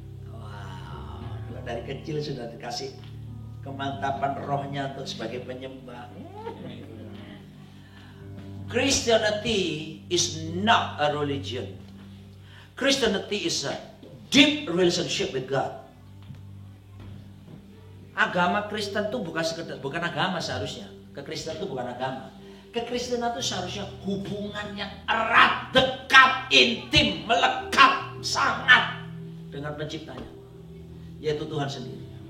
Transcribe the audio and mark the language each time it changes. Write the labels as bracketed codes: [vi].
[id] Wow, dari kecil sudah dikasih kemantapan rohnya untuk sebagai penyembah. [en] Christianity is not a religion. Christianity is a deep relationship with God. [id] Agama Kristen itu bukan agama seharusnya. Kekristenan itu bukan agama. Kekristenan itu seharusnya hubungan yang erat, dekat, intim, melekat, sangat dengan penciptanya, yaitu Tuhan sendiri.